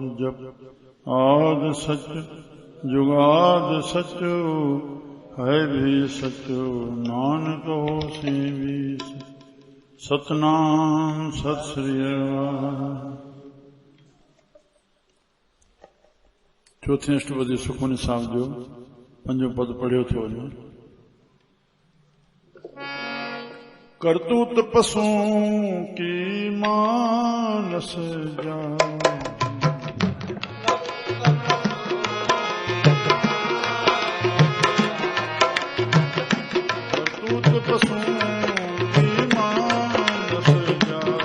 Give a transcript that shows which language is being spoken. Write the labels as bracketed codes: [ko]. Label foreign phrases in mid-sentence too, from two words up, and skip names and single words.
[pa] जप आद सच जुगाद सच है भी सच नानक होसी भी सच। सतनाम सत श्री अकाल। [sd] चौथे अष्टपदी सुखमनी साहब जो पंजो पद पढ़ियो थो वञे। [pa] करतूत पशुओं की मानस जा, करतूत पशुओं की मानस जा,